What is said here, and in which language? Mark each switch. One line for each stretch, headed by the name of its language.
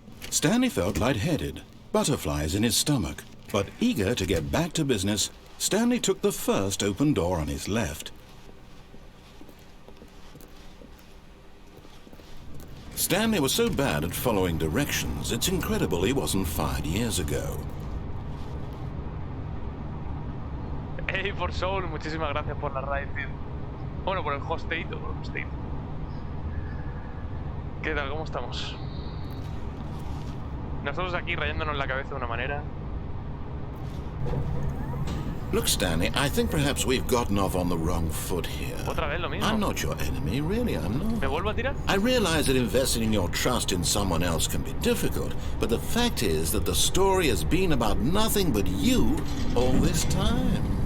English: Stanley felt lightheaded, butterflies in his stomach, but eager to get back to business, Stanley took the first open door on his left. Stanley was so bad at following directions, it's incredible he wasn't fired years ago.
Spanish: Hey, for Soul, muchísimas gracias por la raid, tío. Bueno, por el hosteito, por el hosteito. ¿Qué tal? ¿Cómo estamos? Nosotros aquí rayándonos la cabeza de una manera.
English: Look, Stanley, I think perhaps we've gotten off on the wrong foot here.
Spanish: Otra vez lo mismo.
English: I'm not your enemy, really, I'm not.
Spanish: ¿Me vuelvo a tirar?
English: I realize that investing your trust in someone else can be difficult, but the fact is that the story has been about nothing but you all this time.